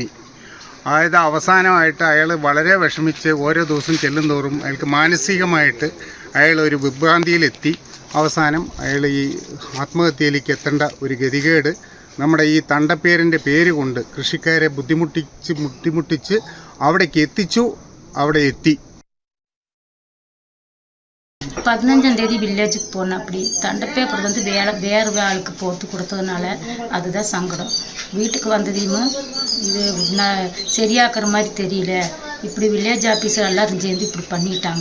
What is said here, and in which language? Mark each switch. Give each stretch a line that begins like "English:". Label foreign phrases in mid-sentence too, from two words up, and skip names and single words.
Malayalam: അതായത് അവസാനമായിട്ട് അയാൾ വളരെ വിഷമിച്ച് ഓരോ ദിവസം ചെല്ലുന്തോറും അയാൾക്ക് മാനസികമായിട്ട് അയാൾ ഒരു വിഭ്രാന്തിയിലെത്തി അവസാനം അയാൾ ഈ ആത്മഹത്യയിലേക്ക് എത്തേണ്ട ഒരു ഗതികേട് നമ്മുടെ ഈ തണ്ടപ്പേരിൻ്റെ പേര് കൊണ്ട് കൃഷിക്കാരെ ബുദ്ധിമുട്ടിച്ച് അവിടേക്ക് എത്തിച്ചു. അവിടെ എത്തി
Tamil: 15ஆம் தேதி வில்லேஜுக்கு போனேன். அப்படி தண்டப்பேப்பர் வந்து வேறு ஆளுக்கு போட்டு கொடுத்ததுனால அதுதான் சங்கடம். வீட்டுக்கு வந்ததையும் இது நான் சரியாக்குற மாதிரி தெரியல, இப்படி வில்லேஜ் ஆஃபீஸர் எல்லாரும் சேர்ந்து இப்படி பண்ணிட்டாங்க.